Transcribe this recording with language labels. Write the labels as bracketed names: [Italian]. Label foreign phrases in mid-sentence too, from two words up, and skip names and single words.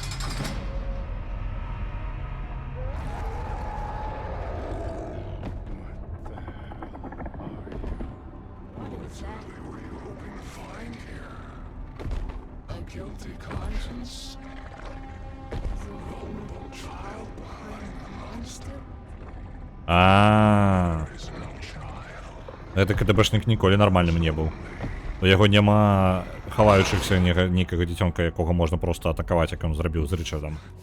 [English] What is that? Find here. A guilty conscience? Is it [Belarusian] А. Гэты КДБшнік ніколі нармальным не быў. У яго няма хаваючыхся нейкага дзіцёнка, якога можна проста атакаваць, як ён зрабіў з Рычардам.